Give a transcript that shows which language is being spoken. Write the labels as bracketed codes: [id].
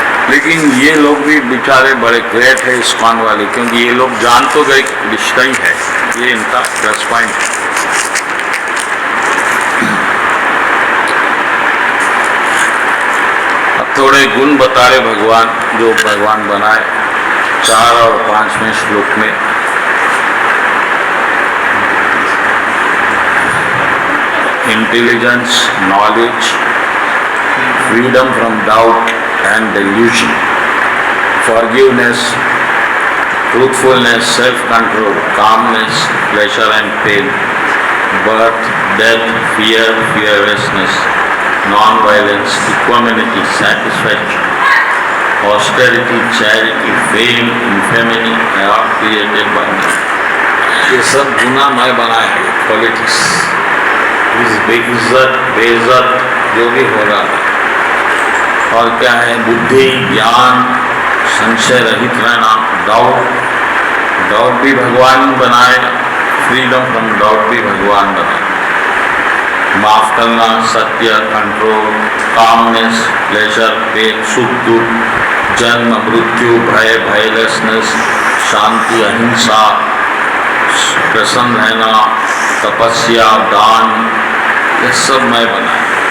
[hi] लेकिन ये लोग भी बेचारे बड़े ग्रेट है इस्कॉन वाले, क्योंकि ये लोग जान तो गए रिश्ता ही है, ये इनका प्लस पॉइंट है। अब थोड़े गुण बता रहे भगवान, जो भगवान बनाए 4 और 5वें श्लोक में। [en] Intelligence, knowledge, freedom from doubt and delusion, forgiveness, truthfulness, self-control, calmness, pleasure and pain, birth, death, fear, fearlessness, non-violence, equanimity, satisfaction, austerity, charity, fame, infamy are all created by me. [hi] ये सब गुना मैं बनाया है, क्वालिटीज, इस बेइज्जत, बेइज्जत जो भी हो रहा है। और क्या है? बुद्धि, ज्ञान, संशय रहित रहना, डाउट भी भगवान बनाए, [en] freedom from doubt [hi] भी भगवान बनाए, माफ करना, सत्य, कंट्रोल, कामनेस, प्लेजर, पेन, सुख दुख, जन्म मृत्यु, भय, भयलेसनेस, शांति, अहिंसा, प्रसन्न रहना, तपस्या, दान, ये सब मैं बनाया।